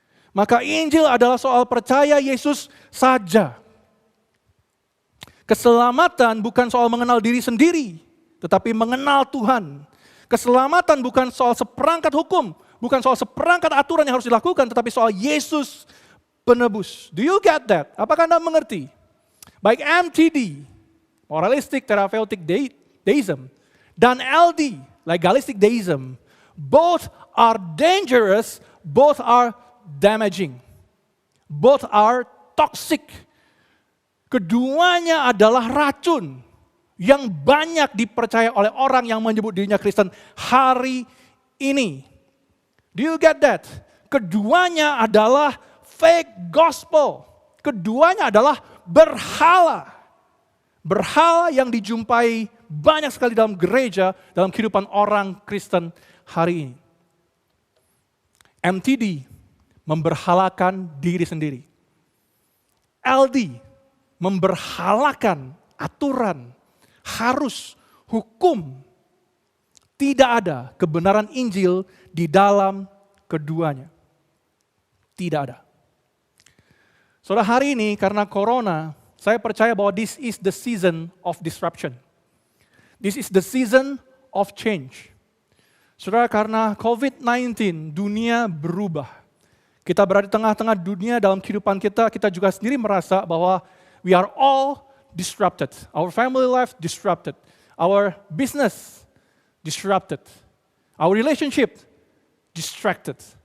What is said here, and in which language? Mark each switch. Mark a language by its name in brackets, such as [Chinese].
[Indonesian] Maka Injil adalah soal percaya Yesus saja. Keselamatan bukan soal mengenal diri sendiri, tetapi mengenal Tuhan. Keselamatan bukan soal seperangkat hukum, bukan soal seperangkat aturan yang harus dilakukan, tetapi soal Yesus penebus. [English] Do you get that? [Indonesian] Apakah Anda mengerti? [English] Baik MTD, moralistic therapeutic deism, dan LD, legalistic deism, both are dangerous, both are damaging, both are toxic. [Indonesian] Keduanya adalah racun yang banyak dipercaya oleh orang yang menyebut dirinya Kristen hari ini. [English] Do you get that? [Indonesian] Keduanya adalah fake gospel. Keduanya adalah berhala. Berhala yang dijumpai banyak sekali dalam gereja, dalam kehidupan orang Kristen hari ini. MTD memberhalakan diri sendiri. LD memberhalakan aturan, harus, hukum. Tidak ada kebenaran Injil di dalam keduanya. Tidak ada. Saudara, hari ini karena corona, saya percaya bahwa [English] this is the season of disruption. This is the season of change. [Indonesian] Saudara, karena COVID-19, dunia berubah. Kita berada di tengah-tengah dunia dalam kehidupan kita, kita juga sendiri merasa bahwa [English] we are all disrupted. Our family life disrupted. Our business disrupted. Our relationship distracted.